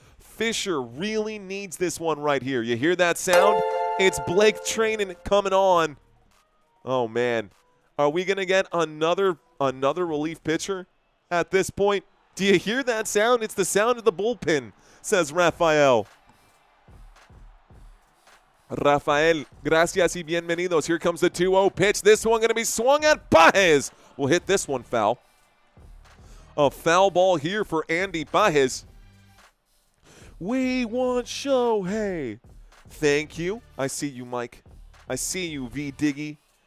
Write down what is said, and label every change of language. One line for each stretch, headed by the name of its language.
English: Fisher really needs this one right here. You hear that sound? It's Blake Trainen coming on. Oh, man. Are we going to get another relief pitcher at this point? Do you hear that sound? It's the sound of the bullpen, says Rafael.
Spanish: Rafael, gracias y bienvenidos.
English: Here comes the 2-0 pitch. This one going to be swung at. Pages will hit this one foul. A foul ball here for Andy Pages. We want Shohei. Thank you. I see you, Mike. I see you, V. Diggy.